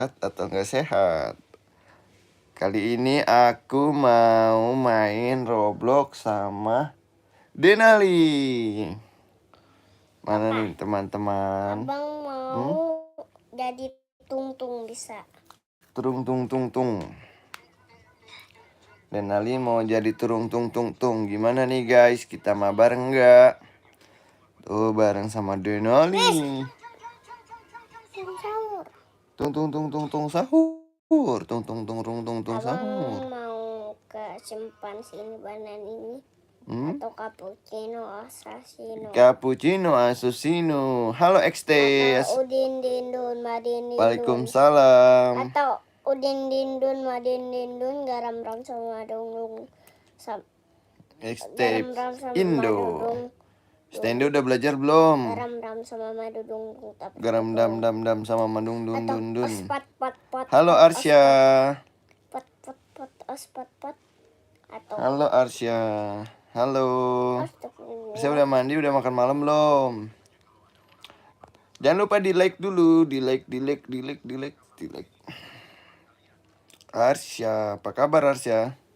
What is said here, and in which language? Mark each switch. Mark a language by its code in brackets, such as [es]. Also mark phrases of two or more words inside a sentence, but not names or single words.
[id] atau nggak sehat? Kali ini aku mau main Roblox sama Denali. Mana nih teman-teman? Abang mau jadi tung-tung bisa. Turung tung tung tung. Denali mau jadi turung tung tung tung. Gimana nih guys? Kita mabar nggak? Tuh bareng sama Denali. Sahur. Tung tung tung tung tung sahur. Tung tung tung tung tung tung sahur. Abang mau ke simpan sini banan ini. Atau cappuccino assassino. Cappuccino assassino. Halo XT. Atau udin dindun madin dindun. Waalaikumsalam. Atau udin dindun madin dindun garam ram sama dongdong. XT Garam ram sama Indo. madudung. Stendo udah belajar belum? Garam ram sama madudung. Garam dam dam dam sama madung dun dun dun. Ospat pot pot. Halo Arsya. Pot pot pot ospat pot. Atau Halo Arsya. Halo. Saya udah mandi, udah makan malam belum? Jangan lupa di like dulu, di like. Arsya, apa kabar Arsya?